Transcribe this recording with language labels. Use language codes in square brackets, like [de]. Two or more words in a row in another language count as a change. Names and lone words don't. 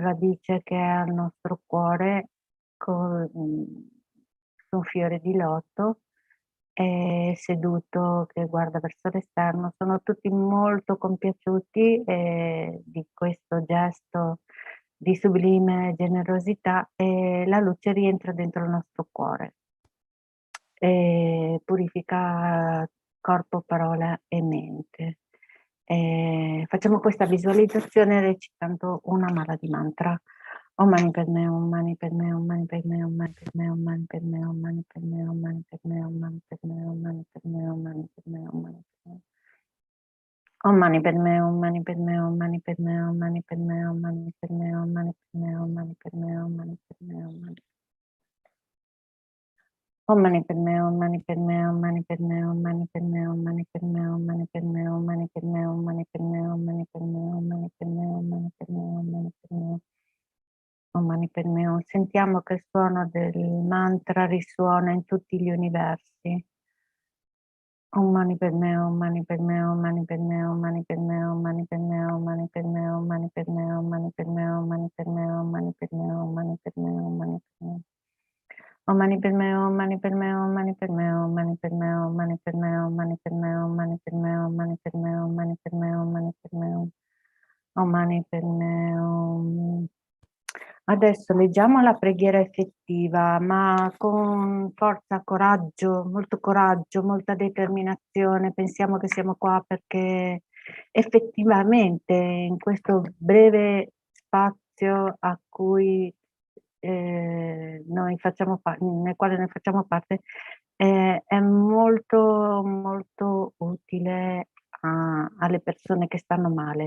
[it] Radice che è al nostro cuore con un fiore di loto e seduto che guarda verso l'esterno, sono tutti molto compiaciuti di questo gesto di sublime generosità e la luce rientra dentro il nostro cuore e purifica corpo, parola e mente. Facciamo questa visualizzazione recitando una mala di mantra. [sa] Om mani padme, om mani padme, om mani padme, om mani padme, om mani padme, om mani padme, om mani padme, om mani padme, om mani padme, om mani padme, om mani padme. Om mani padme, om mani padme, om mani padme, om mani padme, om mani padme, om mani padme, om mani padme, om mani padme, om mani. Om mani padme, om mani padme, om mani padme, om mani padme, om mani padme, om mani padme, om mani padme, om mani padme, om mani padme, om mani padme, om mani padme, om mani padme. Om mani padme hum. [it] Sentiamo che il suono del mantra risuona in tutti gli universi. [sa] Om mani padme, om mani padme, om mani padme, om mani padme, om mani padme, om mani padme, om mani padme, om mani padme, om mani padme, om mani padme, om mani padme, om mani padme. Om mani padme, om mani padme, om mani padme, om mani padme, om mani padme, om mani padme, om mani padme, om mani padme, om mani padme, om mani padme, om mani padme, om. [it] Adesso leggiamo la preghiera effettiva, ma con forza, coraggio, molta determinazione. Pensiamo che siamo qua perché effettivamente in questo breve spazio a cui nel quale noi facciamo parte, è molto utile alle persone che stanno male.